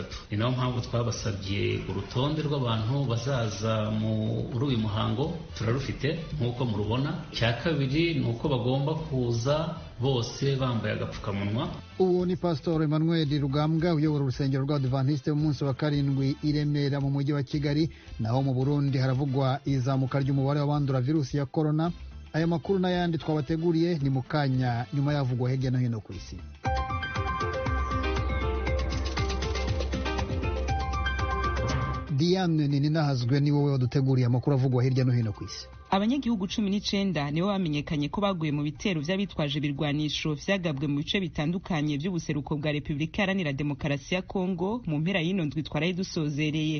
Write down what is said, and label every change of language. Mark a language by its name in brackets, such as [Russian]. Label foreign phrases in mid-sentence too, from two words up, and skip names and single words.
[Kinyarwanda] Ni nayo mpamvu twabasabye urutonde rw'abantu bazaza muri uyu muhango turarufite nk'uko murubona. Cya kabiri nuko bagomba kuza bose bambaye agapfukamunwa. Uwo ni Pastor Emmanuel Rugambwa uyobora urusengero rw'Abadventiste mu munsi wa 7 i Remera mu mujyi wa Kigali. Naho mu Burundi haravugwa izamuka ry'umubare w'abandura virusi ya corona. [Rundi] Aya makuru n'ayandi twabateguriye ni mukanya nyuma yavugwa hirya no hino ku isi. Diane Ninahazwe ni wowe waduteguriye amakuru avugwa hirya no hino ku isi. Abanyagihugu 19 nibo bamenyekanye ko baguye mu bitero by'abitwaje ibirwanisho vyagabwe mu bice bitandukanye by'ubuseruko bwa Repubulika Iharanira Demokarasi ya Kongo mu mpera y'ino ndwi twaraye dusozereye.